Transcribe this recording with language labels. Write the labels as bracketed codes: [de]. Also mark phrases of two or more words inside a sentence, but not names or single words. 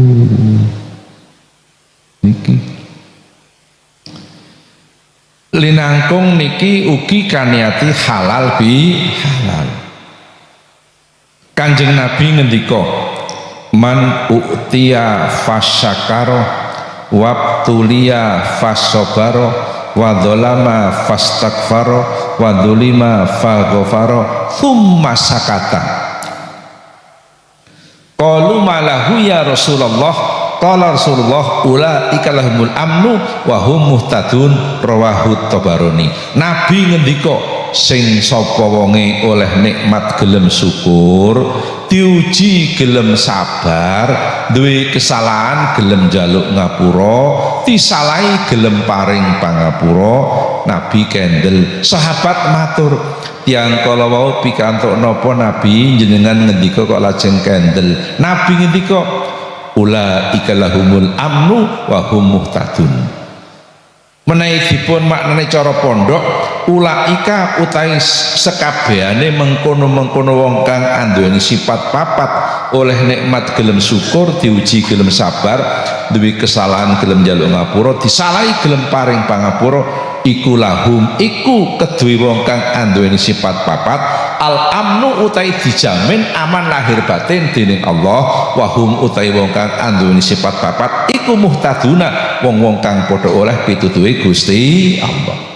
[jv] Niki linangkung niki ugi kaniati halal bi halal. Kanjeng Nabi ngendika [ar] من أعطي فشكر وابتلي فصبر وظلم فاستغفر وظلم فغفر ثم سكت. قالوا ما له يا رسول الله قال رسول الله أولئك لهم الأمن وهم مهتدون رواه الطبراني. [jv] Nabi ngendika sing sapa wonge oleh nikmat gelem syukur, diuji gelem sabar, duwe kesalahan gelem njaluk ngapura, disalahi gelem paring pangapura, Nabi kendel. Sahabat matur, tiang kala wau pikantuk napa Nabi jenengan ngendika kok lajeng kendel? Nabi ngendika [ar] أولئك لهم الأمن وهم مهتدون. [jv] Menawi dipun maknane cara pondok, ulaika utawi sekabehane mengkono-mengkono wong kang anduweni sifat papat, oleh nikmat gelem syukur, diuji gelem sabar, duwe kesalahan gelem njaluk ngapura, disalahi gelem paring pangapura, iku lahum iku kedue wong kang anduweni sifat papat [ar] الأمن [jv] utawi dijamin aman lahir batin dening Allah, wahum utawi wong kang anduweni sifat papat iku muhtaduna wong-wong kang padha oleh pitutuhe Gusti Allah.